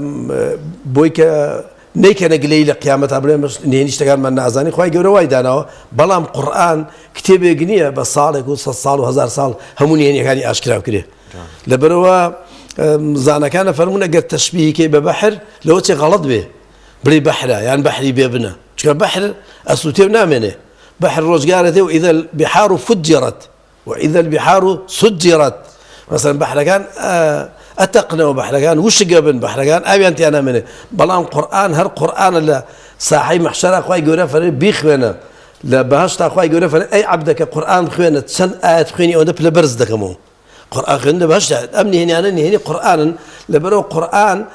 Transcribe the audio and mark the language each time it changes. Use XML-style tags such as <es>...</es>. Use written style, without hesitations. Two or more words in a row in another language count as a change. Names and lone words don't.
<ckb>بۆی کە نەیکەنە گلەی لە قیامەت بڵێ نهێنی شتەکانمان نازانی خوای گەورە وای داناوە بەڵام قورئان کتێبێک نییە بە ساڵێک و 100 ساڵ و 1000 ساڵ هەموو نهێنیەکانی ئاشکرا بکرێ لەبەرەوە زانەکانە فەرمونە گەر تەشبیهیکەی بە بەحر لەوە چێ غەڵەت بێ بڵێ بەحرە یان بەحری بێ بنە چونکە بەحر ئەسووتێ نامێنێ بەحر ڕۆژگارەتێ و ئیدە</ckb> <ar>البحار فجرت وإذا البحار سجرت</ar> <ckb>مثلا بەحرەکان ئەتەقنەوە بەحرەکان وشگە بن بەحرەکان ئاویان تیان نامێنێ بەڵام قورئان هەر قورئانە لە ساحەی مەحشەرا خوای گەورە فەرمێ بیخوێنە لە بەهەشتا خوای گەورە فەرمێ ئەی عەبدەکە قورئان بخوێنە چەند ئاەت خوێنی ئەوەندە پلە بەرز دەکەمەوە قورئان خوێندە بەهەشتا ئەم نهێنیانە نهێنی قورئانن لەبەرەوە قورئان</ckb>